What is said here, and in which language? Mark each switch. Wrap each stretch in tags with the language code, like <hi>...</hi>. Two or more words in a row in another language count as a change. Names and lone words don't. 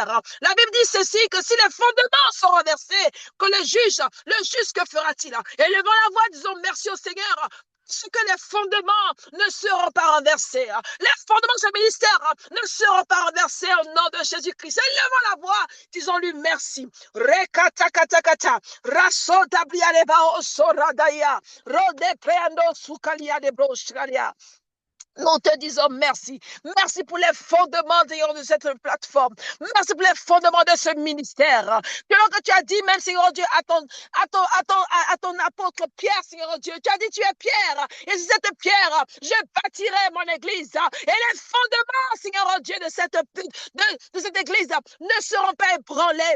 <fr>La Bible dit ceci, que si les fondements sont renversés, que le juge, que fera-t-il? Et levons la voix, disons merci au Seigneur, ce que les fondements ne seront pas renversés. Les fondements de ce ministère ne seront pas renversés au nom de Jésus-Christ. Levons la voix, disons-lui merci. Rekatakatakata, rasodabliareba osoradaya, rodepreando sukalia de brocharia. Nous te disons merci. Merci pour les fondements de cette plateforme. Merci pour les fondements de ce ministère. Que tu as dit, même Seigneur Dieu, à ton apôtre Pierre, Seigneur Dieu, tu as dit, tu es Pierre. Et sur cette pierre, je bâtirai mon église. Et les fondements, Seigneur Dieu, de cette église ne seront pas ébranlés.</fr>